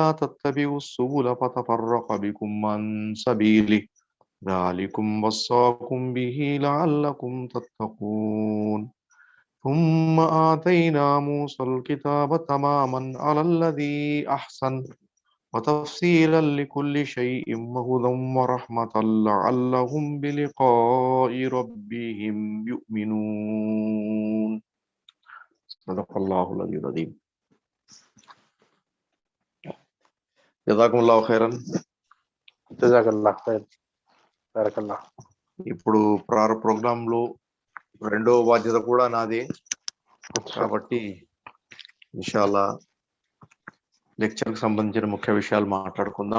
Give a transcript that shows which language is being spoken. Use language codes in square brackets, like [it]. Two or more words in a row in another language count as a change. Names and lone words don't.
[ar] تتبعوا السبل فتفرق بكم عن سبيله ذلكم وصاكم به لعلكم تتقون ثم آتينا موسى الكتاب تماما على الذي أحسن وتفصيلا لكل شيء وهدى ورحمة لعلهم بلقاء ربهم يؤمنون صدق الله العلي العظيم. جزاكم الله خيرا. جزاك الله خير. بارك الله. [te] ఇప్పుడు ప్రోగ్రాంలో రెండవ బాధ్యత కూడా నాదే కాబట్టి ఇన్షాల్లా లెక్చర్కి సంబంధించిన ముఖ్య విషయాలు మాట్లాడుకుందాం.